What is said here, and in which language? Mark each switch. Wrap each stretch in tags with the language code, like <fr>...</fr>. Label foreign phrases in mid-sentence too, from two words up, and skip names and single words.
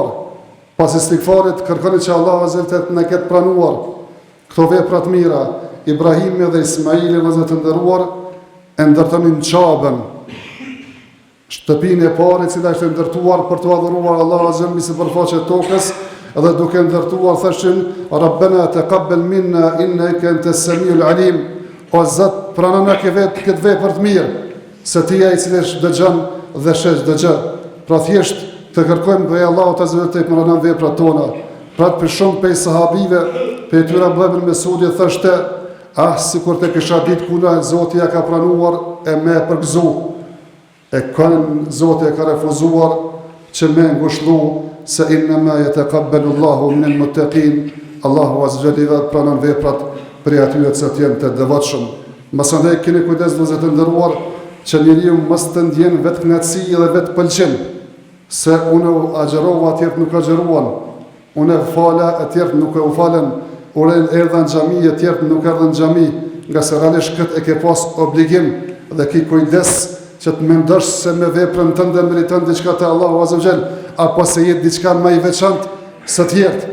<sq>Pas istighfarit kërkoni që Allahu</sq> <ar>عز وجل</ar> <sq>na ketë pranuar këto vepra të mira. Ibrahimi dhe Ismaili vëllezër të nderuar e ndërtonin Çabën, shtëpinë e parë e cila ishte ndërtuar për të adhuruar Allahun</sq> <ar>عز وجل</ar> <sq>mbi sipërfaqe të tokës, dhe duke ndërtuar thëshin</sq> <ar>ربنا تقبل منا إنك أنت السميع العليم.</ar> <sq>O Zot, pranona këtë vepër të mirë, se ti je i cili dëgjon dhe sheh çdo gjë. Pra thjesht të kërkojmë prej Allahut</sq> <ar>عز وجل</ar> <sq>të pranon veprat tona. Pra për shumë prej sahabive, për tyra Abdullah ibn Mesudi thoshte, sikur të kisha ditë kuna Zoti ja ka pranuar e me përgëzu. E kanë Zoti e ka refuzuar që me ngushëllu se</sq> <ar>إنما يتقبل الله من المتقين.</ar> <sq>Allahu</sq> <ar>عز وجل</ar> <sq>pranon veprat për atyre që janë të devotshëm. Mësandaj keni kujdes vëllezër të nderuar që njeriu mos të ndjen vetë kënaqësi dhe vetë pëlqim, se unë agjerova atje nuk agjeruan, unë fala atje nuk e u falen, unë erdha në xhami atje nuk erdha në xhami, nga se realisht këtë e ke pas obligim dhe ki kujdes që të mendosh se me veprën tënde meriton diçka te Allahu</sq> <ar>عز وجل,</ar> <sq>apo se jetë diçka më i veçantë se të tjerë.</sq>